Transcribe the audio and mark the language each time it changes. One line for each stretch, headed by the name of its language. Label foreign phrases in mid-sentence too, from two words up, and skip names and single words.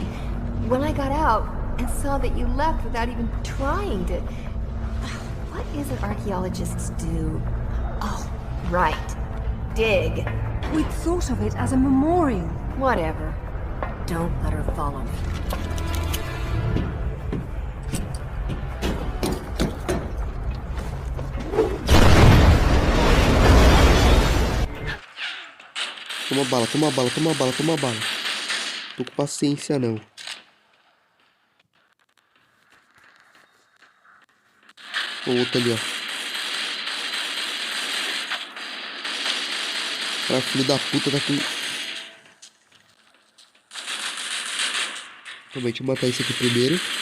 English: When I got out and saw that you left without even trying to... What is it archaeologists do? Oh, right. Dig. We'd thought of it as a memorial. Whatever. Don't let her follow me.
Portuguese: Toma bala, toma bala, toma bala, toma bala. Tô com paciência não. O outro ali, ó. Cara, filho da puta tá com... Também, deixa eu matar esse aqui primeiro.